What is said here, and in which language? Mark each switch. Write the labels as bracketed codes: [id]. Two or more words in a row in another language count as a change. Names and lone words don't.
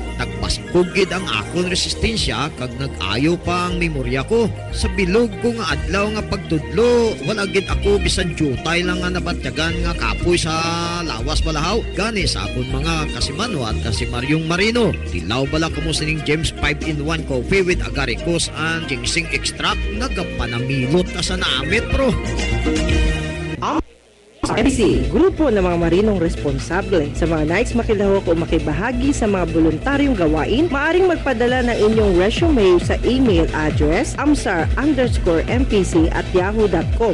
[hil] Nagpaskugid ang akon resistensya kag nag-ayo pa ang memorya ko. Sa bilog ko nga adlaw nga pagtudlo, wala gid ako bisan jutay lang nga nabatyagan nga kapoy sa lawas balahaw. Gani sa akon mga kasimano at kasimaryong marino. Tilaw bala kamo sining James 5-in-1 Coffee with Agaricus and Ginseng Extract. Nagapanamilot na sa namit, bro. [tl] MPC, grupo ng mga marinong responsable. Sa mga nais makilahok o makibahagi sa mga voluntaryong gawain, maaring magpadala ng inyong resume sa [en] email address [tl] amsar_mpc@yahoo.com.